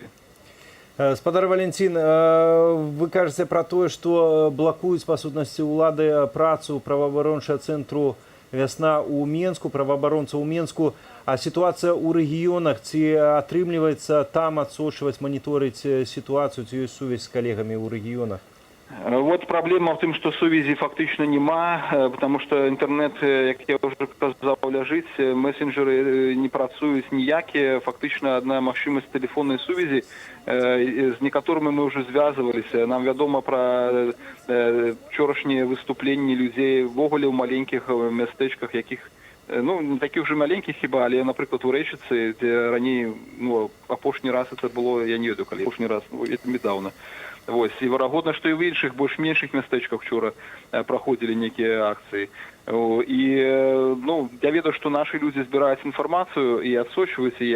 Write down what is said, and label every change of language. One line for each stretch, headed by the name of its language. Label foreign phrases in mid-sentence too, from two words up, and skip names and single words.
Belarusian: Спадар Валентин, вы кажаце пра тое, што блакуюць па сутнасці ўлады працу праваабарончага цэнтру «Вясна» ў Менску, праваабаронцаў у Менску, а сітуацыя ў рэгіёнах, ці атрымліваецца там адсочваць, маніторыць сітуацыю, ці ёсць сувязь з калегамі ў рэгіёнах?
Russian: Вот проблема в том, что сувязі фактично нема, потому что интернет,
Belarusian: як я уже казав, ляжить, месенджеры не працуюць ніякі, фактично одна магчымасць телефонной сувязі, з некаторымі мы уже звязываліся. Нам вядома про вчорашнія выступленні людзей ввогуле ў маленькіх мястэчках, якіх, ну,
Russian: не таких уже маленьких
Belarusian: хіба, але, напрыклад, у Рэчыцы, дзе раней, ну, апошні раз это было, я не ведаю, калі апошні раз, ну, это недавно. Вось. І верагодна, што і ў іншых больш-меншых мястэчках вчора праходзілі нейкія акцыі. І, ну, я ведаю, што нашы людзі збіраюць інфармацыю і адсочваюць яе.